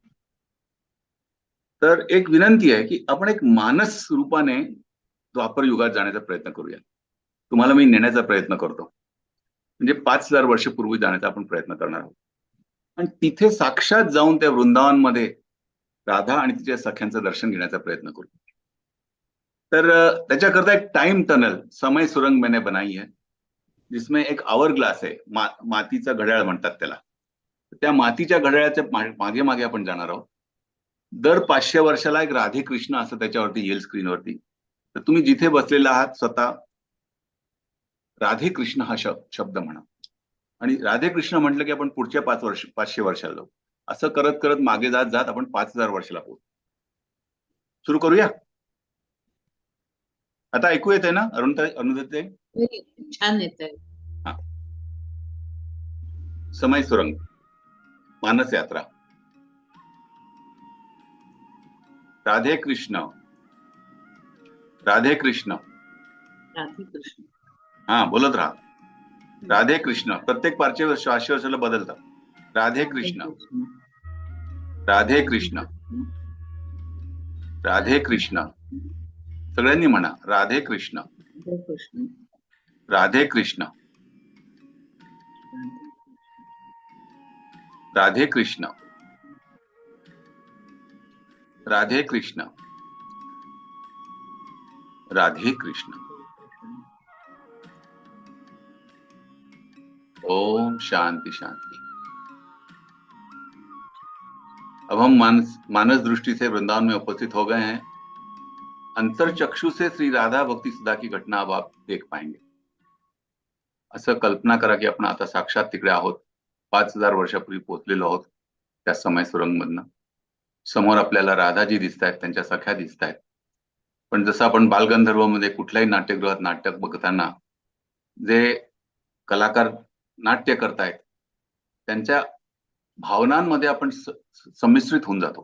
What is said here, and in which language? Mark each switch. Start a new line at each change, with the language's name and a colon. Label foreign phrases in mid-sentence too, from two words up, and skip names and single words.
Marathi: तर एक विनंती आहे की आपण एक मानस रूपाने द्वापर युगात जाण्याचा प्रयत्न करूया. तुम्हाला मी नेण्याचा प्रयत्न करतो. म्हणजे 5000 वर्षपूर्वी जाण्याचा आपण प्रयत्न करणार आहोत. आणि तिथे साक्षात जाऊन त्या वृंदावनमध्ये राधा आणि तिच्या सख्यांचं दर्शन घेण्याचा प्रयत्न करू. तर त्याच्याकरता एक
English: time tunnel
Hindi: समय सुरंग मैंने बनाई है, जिसमें
Marathi: एक
English: hour glass
Marathi: आहे, मातीचा घड्याळ म्हणतात त्याला. त्या मातीच्या घड्याळाच्या मागे मागे आपण जाणार आहोत. दर 500 वर्षाला एक राधे कृष्ण असं त्याच्यावरती येईल स्क्रीनवरती. तर तुम्ही जिथे बसलेला आहात स्वतः राधे कृष्ण हा शब्द म्हणा. आणि राधे कृष्ण म्हटलं की आपण पुढच्या 500 वर्षाला जाऊ. असं करत करत मागे जात जात आपण 5000 वर्षाला पोहोचू. सुरू करूया. आता ऐकू येते ना अरुणताई? छान येत आहे. समय सुरंग, मानस यात्रा. राधे कृष्ण, राधे कृष्ण. राधे कृष्ण. हा, बोलत राहा. राधे कृष्ण. प्रत्येक 500 वर्षाला बदलतात. राधे कृष्ण, राधे कृष्ण, राधे कृष्ण. सगळ्यांनी म्हणा राधे कृष्ण, राधे कृष्ण, राधे कृष्ण, राधे कृष्ण, राधे कृष्ण. ओम शांति शांति.
Hindi: अब हम मानस दृष्टि से वृंदावन में उपस्थित हो गए हैं. अंतर चक्षु से श्री राधा भक्ति सुधा की घटना अब आप देख पाएंगे.
Marathi: असं कल्पना करा की आपण आता साक्षात तिकडे आहोत. 5000 वर्षापूर्वी पोहोचलेलो आहोत त्या समय सुरंग मधनं. समोर आपल्याला राधाजी दिसत आहेत, त्यांच्या सख्या दिसत आहेत. पण जसं आपण बालगंधर्व मध्ये कुठल्याही नाट्यगृहात नाटक बघताना जे कलाकार नाट्य करतायत त्यांच्या भावनांमध्ये आपण संमिश्रित होऊन जातो.